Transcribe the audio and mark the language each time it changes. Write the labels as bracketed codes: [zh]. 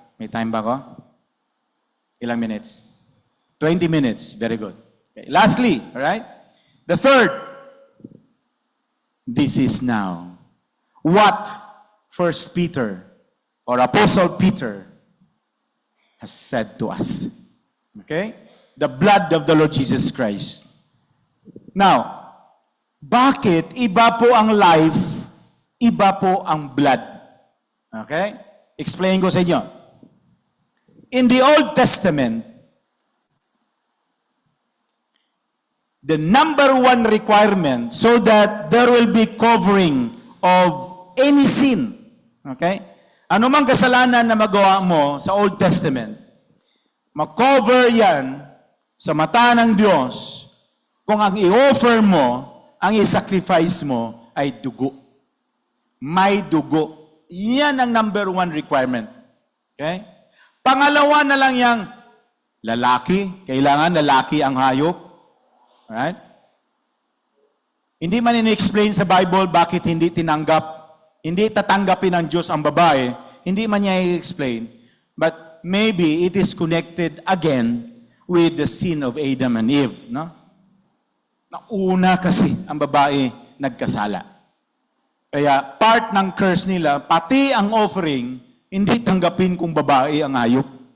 [tl] May time ba ko? Ilang minutes? [en] 20 minutes. Very good. Okay. Lastly, all right? The third, this is now what 1 Peter or Apostle Peter has said to us. Okay? The blood of the Lord Jesus Christ. [tl] Now, bakit iba po ang life, iba po ang blood? Okay? Explain ko sa inyo. [en] In the Old Testament, the number one requirement so that there will be covering of any sin. Okay? [tl] Ano mang kasalanan na magawa mo sa Old Testament, makover yan sa mata ng Diyos kung ang i-offer mo, ang i-sacrifice mo ay dugo. May dugo. Yan ang number one requirement. Okay? Pangalawa na lang yung lalaki. Kailangan lalaki ang hayop. Alright? Hindi man in-explain sa Bible bakit hindi tatanggapin ng Diyos ang babae. Hindi man niya i-explain. [en] But maybe it is connected again with the sin of Adam and Eve. No? [tl] Nauna kasi ang babae nagkasala. Kaya part ng curse nila, pati ang offering, hindi tanggapin kung babae ang hayop.